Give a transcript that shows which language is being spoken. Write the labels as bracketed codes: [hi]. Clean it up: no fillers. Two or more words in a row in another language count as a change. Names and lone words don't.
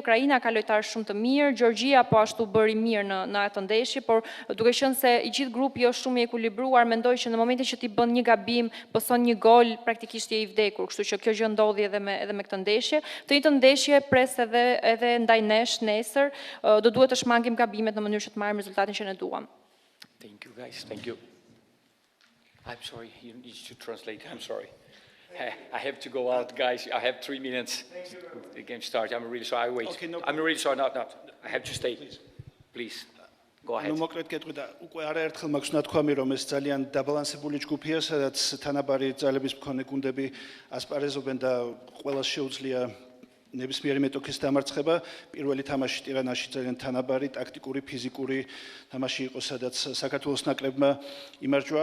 [sq] Ukraina ka lojtarë shumë të mirë, Gjeorgjia po ashtu bëri mirë në atë ndeshje, por duke qenë se i gjithë grupi është shumë i ekuilibruar, mendoj që në momentin që ti bën një gabim, pëson një gol, praktikisht je i vdekur, kështu që kjo gjë ndodhi edhe me këtë ndeshje. Të njëjtën ndeshje pres edhe ndaj nesh nesër, do duhet të shmangim gabimet në mënyrë që të marrim rezultatin që ne duam. [en] Thank you guys, thank you. I'm sorry, you need to translate, I'm sorry. I have to go out, guys. I have 3 minutes. The game starts. I'm really sorry. I wait. Okay, no. I'm really sorry. Not. I have to stay. Please. Go ahead. [ka] Նոմոկրետ կետուდა უკვე არაერთხელ მაქვს ნათქვამი რომ ეს ძალიან დაბალანსებული ჯგუფია, სადაც თანაბარი ძალების მქონე გუნდები ასპარეზობენ და ყველას შეუძლია ნებისმიერი მეტოქის დამარცხება. პირველი თამაში ტირანაში ძალიან თანაბარი, ტაქტიკური, ფიზიკური თამაში იყო, სადაც საქართველოს ნაკრებმა იმარჯვა.